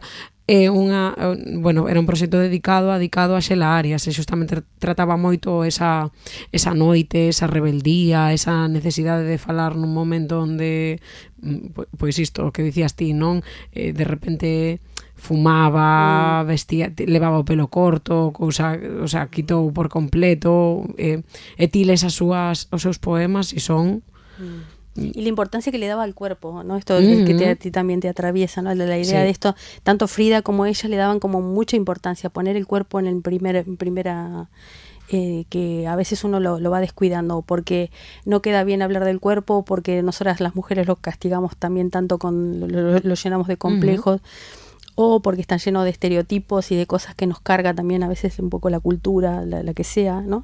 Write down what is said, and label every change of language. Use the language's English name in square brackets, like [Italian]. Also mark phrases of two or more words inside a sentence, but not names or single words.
[Galician] Era un proxecto dedicado a Xela Arias, e xustamente trataba moito esa noite, esa rebeldía, esa necesidade de falar nun momento onde, pois isto, o que dicías ti, non? De repente fumaba, vestía, levaba o pelo corto, quitou por completo, e ti les os seus poemas e son... [Spanish] Y la importancia que le daba al cuerpo, ¿no? Esto que a ti también te atraviesa, ¿no? La idea de esto, tanto Frida como ella le daban como mucha importancia, poner el cuerpo en primera... que a veces uno lo va descuidando, porque no queda bien hablar del cuerpo, porque nosotras las mujeres lo castigamos también tanto, lo llenamos de complejos, o porque están llenos de estereotipos y de cosas que nos carga también a veces un poco la cultura, la que sea, ¿no?